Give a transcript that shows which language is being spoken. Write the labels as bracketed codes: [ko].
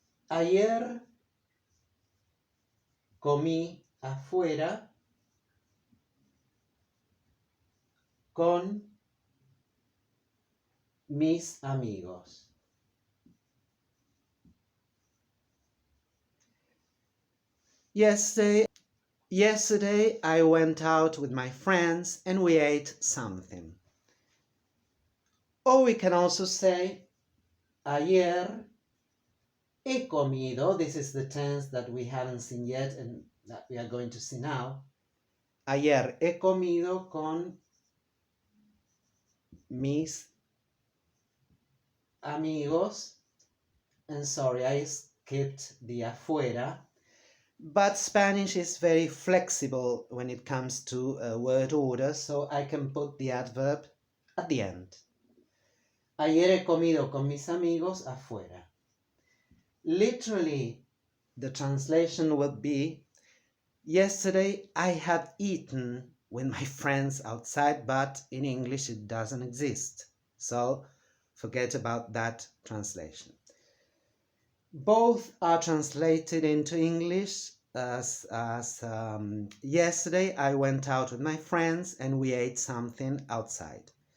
[es] Ayer comí afuera con mis amigos. [en] Yesterday I went out with my friends and we ate something. Or we can also say, [es] ayer he comido. [en] This is the tense that we haven't seen yet and that we are going to see now. [es] Ayer he comido con mis amigos. [en] And sorry, I skipped the afuera. But Spanish is very flexible when it comes to word order, so I can put the adverb at the end. [es] Ayer he comido con mis amigos afuera. [en] Literally, the translation would be, yesterday I had eaten with my friends outside, but in English it doesn't exist. So forget about that translation. Both are translated into English as yesterday I went out with my friends and we ate something outside.